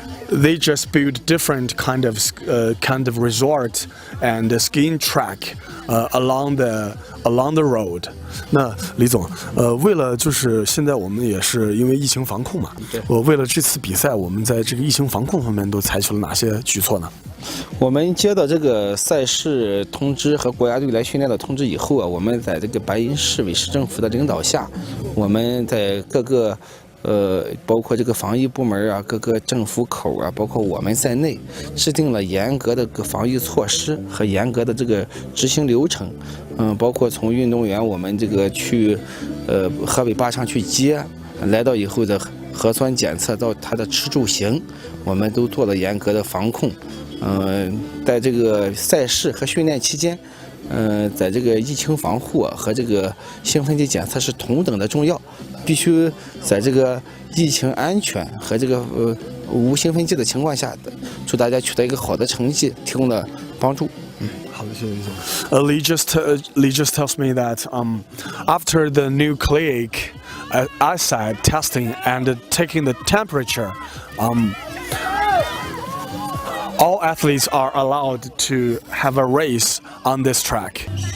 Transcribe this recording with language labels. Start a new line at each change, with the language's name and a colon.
English: They just build different kind of resort and skiing track along the road.
Chinese: 那李总，为了就是现在我们也是因为疫情防控嘛，为了这次比赛，我们在这个疫情防控方面都采取了哪些举措呢？我们接到这个赛事通知和国家队来训练的通知以后啊，我们在这个白银市委市政府的领导下，我们在各个包括这个防疫部门啊，各个政府口啊，包括我们在内，制定了严格的防疫措施和严格的这个执行流程。包括从运动员我们这个去河北坝上去接，来到以后的核酸检测到他的吃住行，我们都做了严格的防控。在这个赛事和训练期间，在这个疫情防护和这个兴奋剂检测是同等的重要，必须在这个疫情安全和这个无兴奋剂的情况下，祝大家取得一个好的成绩，提供了帮助。好的，谢谢李总。
English: Lee just tells me that after the nucleic acid testing and taking the temperature, all athletes are allowed to have a race on this track.